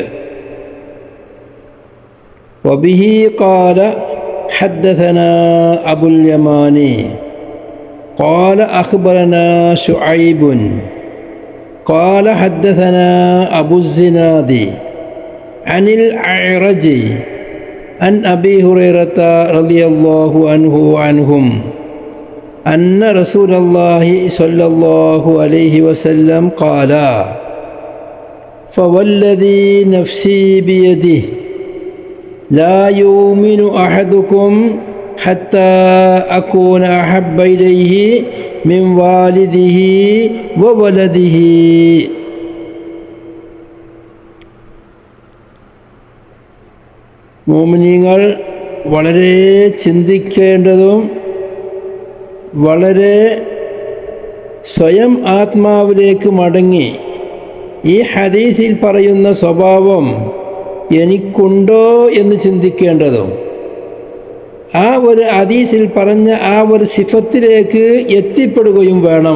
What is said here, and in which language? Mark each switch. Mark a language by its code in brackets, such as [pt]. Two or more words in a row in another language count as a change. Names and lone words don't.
[ar] وبه قال حدثنا أبو اليمان قال أخبرنا شعيب قال حدثنا أبو الزناد عن الأعرج عن أبي هريرة رضي الله عنه وعنهم أن رسول الله صلى الله عليه وسلم قال فوالذي نفسي بيده لا يؤمن أحدكم حتى أكون أحب إليه من والده وولده. [ml] മുഅ്മിനീങ്ങൾ വളരെ ചിന്തിക്കേണ്ടതും വളരെ സ്വയം ആത്മാവിലേക്ക് മടങ്ങി ഈ ഹദീസിൽ പറയുന്ന സ്വഭാവം എനിക്കുണ്ടോ എന്ന് ചിന്തിക്കേണ്ടതും ആ ഒരു ഹദീസിൽ പറഞ്ഞ ആ ഒരു സിഫത്തിലേക്ക് എത്തിപ്പെടുകയും വേണം.